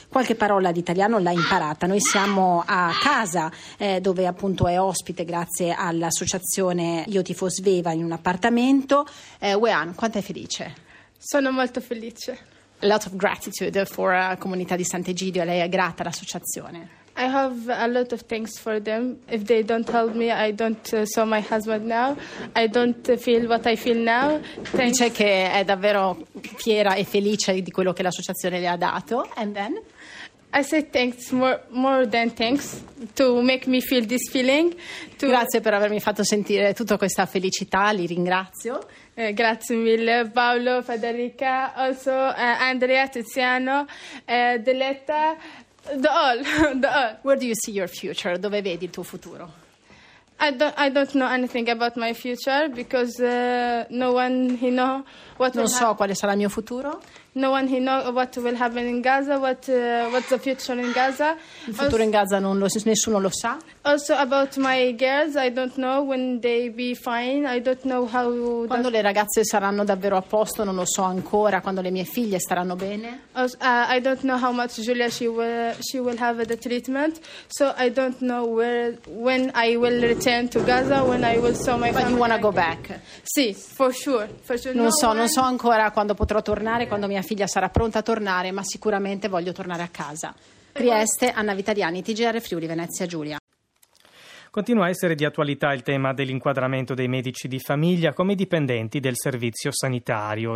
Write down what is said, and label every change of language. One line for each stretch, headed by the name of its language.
Italian: Qualche parola d'italiano l'ha imparata. Noi siamo a casa dove appunto è ospite grazie all'associazione Io Tifo Sveva in un appartamento. Wehan, quanto è felice? Sono molto felice.
English: A lot of gratitude for
Italian: la comunità di Sant'Egidio, lei è grata all'associazione.
English: I have a lot of thanks for them. If they don't help me, I don't saw my husband now. I don't feel what I feel now. Thanks.
Italian: Dice che è davvero fiera e felice di quello che l'associazione le ha dato.
English: And then? I say thanks more than thanks to make me feel this feeling.
Italian: Grazie per avermi fatto sentire tutta questa felicità, li ringrazio. Grazie mille Paolo, Federica, also Andrea, Tiziano, Deletta, the all.
English: Where do you see your future?
Italian: Dove vedi il tuo futuro?
English: I don't know anything about my future because no one he know what.
Italian: Non so quale sarà il mio futuro.
English: No one he know what will happen in Gaza, what's the future in Gaza.
Italian: Il futuro also, in Gaza non lo, nessuno lo sa.
English: Also about my girls, I don't know when they be fine. I don't know how.
Italian: Quando le ragazze saranno davvero a posto, non lo so ancora. Quando le mie figlie staranno bene.
English: Also, I don't know how much Giulia she will have the treatment. So I don't know when I will return to Gaza, when I will saw my family. But you wanna go back? Sì, for sure.
Italian: Non so ancora quando potrò tornare. Quando mia figlia sarà pronta a tornare, ma sicuramente voglio tornare a casa. Trieste, Anna Vitaliani, TGR Friuli Venezia Giulia. Continua a essere di attualità il tema dell'inquadramento dei medici di famiglia come dipendenti del servizio sanitario.